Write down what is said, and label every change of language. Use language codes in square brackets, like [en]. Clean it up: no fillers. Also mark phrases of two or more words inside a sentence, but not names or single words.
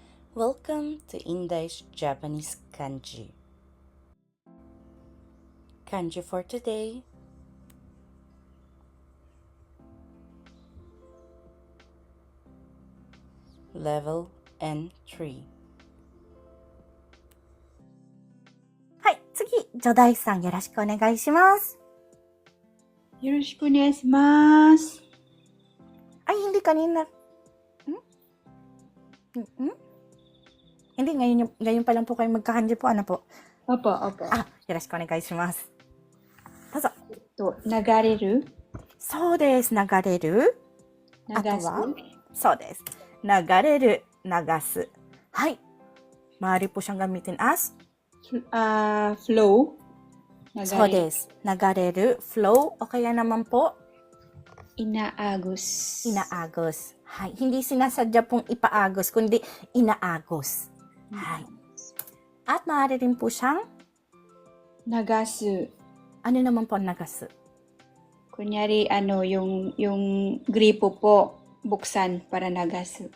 [en] Welcome to Indai's Japanese Kanji. Kanji for today. Level N3. [ja] はい、次、ジョダイさんよろしくお願いします。よろしくお願いします。 [tl] Ay, hindi kanina. Hindi, ngayon pa lang po kayo magkakanji po. Ano po? Opo. [ja] よろしくお願いします。どうぞ。流れるそうです。流れる。流あとすはそうです。流れる、流す。 [tl] はい。maaari po siyang gamitin as flow. [ja] そうです。流れる、 [tl] flow, o kaya naman po Inaagos. inaagos. Hay, hindi sinasadya pong ipaagos, kundi inaagos. Hay. At maaari rin po siyang, Nagasu. ano naman po nagasu? Kunyari, yung gripo po, buksan para nagasu.